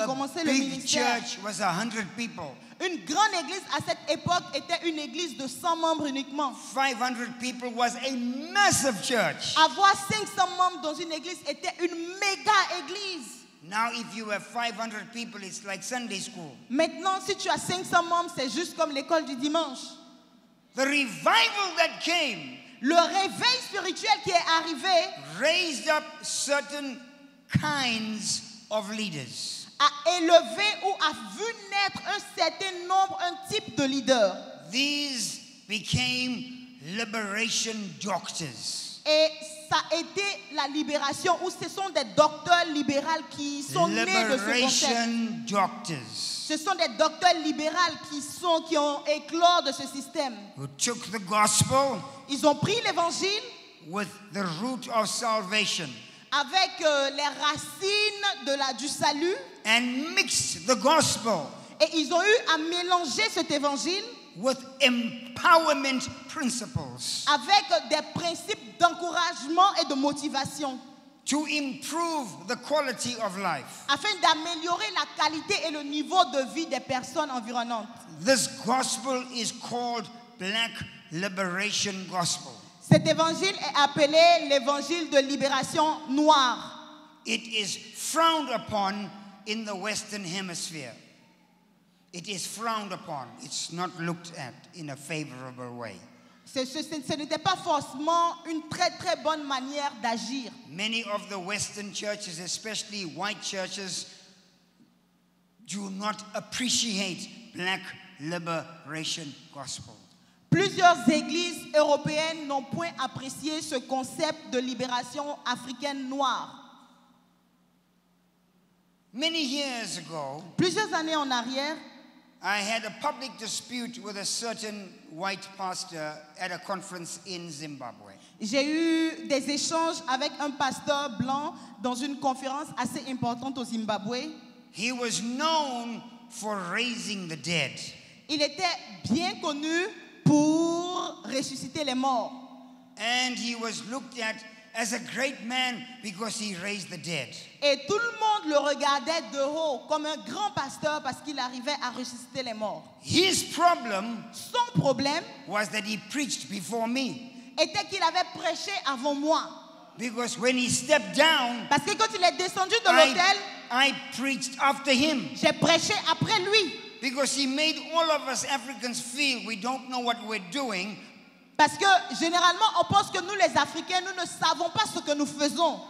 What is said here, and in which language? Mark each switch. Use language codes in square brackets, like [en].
[fr] a commencé le [en] big [fr] ministère. [en] church was 100 people. [fr] Une grande église à cette époque était une église de 100 membres uniquement. [en] 500 people was a massive church. [fr] Avoir 500 membres dans une église était une méga église. [en] Now, if you have 500 people, it's like Sunday school. [fr] Maintenant, si tu as 500 membres, c'est juste comme l'école du dimanche. [en] The revival that came [fr] Le réveil spirituel qui est arrivé [en] raised up certain kinds of leaders. [fr] a élevé ou a vu naître un certain nombre, un type de leader. [en] These became liberation doctors. [fr] Et ça a été la libération, où ce sont des docteurs libéraux qui sont nés de ce concept. [en] Liberation doctors [fr] Ce sont des docteurs libéraux qui ont éclos de ce système. [en] who took the gospel [fr] Ils ont pris l'évangile [en] with the root of salvation [fr] avec les racines du salut [en] and mixed the gospel [fr] et ils ont eu à mélanger cet évangile [en] with empowerment principles [fr] avec des principes d'encouragement et de motivation [en] to improve the quality of life. [fr] afin d'améliorer la qualité et le niveau de vie des personnes environnantes. [en] This gospel is called Black Liberation Gospel. [fr] Cet évangile est appelé l'évangile de libération noire. [en] It is frowned upon in the Western Hemisphere. It is frowned upon. It's not looked at in a favorable way. [fr] Ce n'était pas forcément une très très bonne manière d'agir. [en] Many of the Western churches, especially white churches, do not appreciate Black Liberation Gospel. [fr] Plusieurs églises européennes n'ont point apprécié ce concept de libération africaine noire. [en] Many years ago, [fr] Plusieurs années en arrière, [en] I had a public dispute with a certain white pastor at a conference in Zimbabwe. [fr] j'ai eu des échanges avec un pasteur blanc dans une conférence assez importante au Zimbabwe. [en] He was known for raising the dead. [fr] Il était bien connu pour ressusciter les morts. [en] And he was looked at as a great man because he raised the dead. [fr] Et tout le monde le regardait de haut comme un grand pasteur parce qu'il arrivait à ressusciter les morts. [en] His problem [fr] Son problème [en] was that he preached before me. [fr] était qu'il avait prêché avant moi. [en] Because when he stepped down, [fr] Parce que quand il est descendu de l'autel, [en] I preached after him. [fr] j'ai prêché après lui. [en] Because he made all of us Africans feel we don't know what we're doing. [fr] Parce que généralement, on pense que nous les Africains, nous ne savons pas ce que nous faisons.